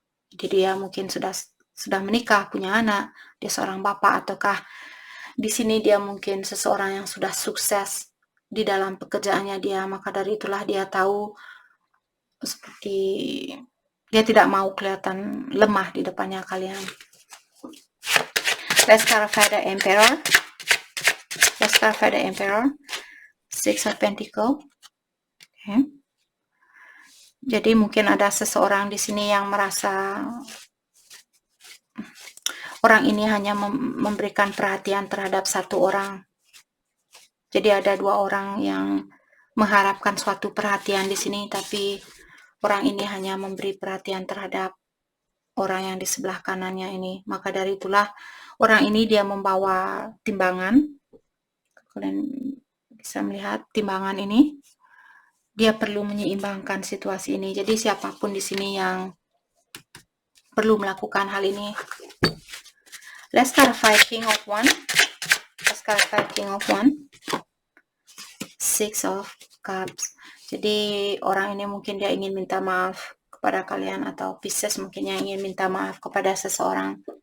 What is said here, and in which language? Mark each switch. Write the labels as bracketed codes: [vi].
[id] Jadi dia mungkin sudah menikah, punya anak, dia seorang bapak, ataukah di sini dia mungkin seseorang yang sudah sukses di dalam pekerjaannya dia, maka dari itulah dia tahu seperti dia tidak mau kelihatan lemah di depannya kalian. [en] Let's clarify the Emperor. Let's clarify the Emperor. Six of Pentacles. Okay. [id] Jadi mungkin ada seseorang di sini yang merasa orang ini hanya memberikan perhatian terhadap satu orang. Jadi ada dua orang yang mengharapkan suatu perhatian di sini, tapi orang ini hanya memberi perhatian terhadap orang yang di sebelah kanannya ini. Maka dari itulah orang ini dia membawa timbangan. Kalian bisa melihat timbangan ini. Dia perlu menyeimbangkan situasi ini. Jadi siapapun di sini yang perlu melakukan hal ini. [en] Let's clarify King of Wands. Let's clarify King of Wands. [id] Six of Cups. Jadi orang ini mungkin dia ingin minta maaf kepada kalian, atau Pisces mungkin yang ingin minta maaf kepada seseorang.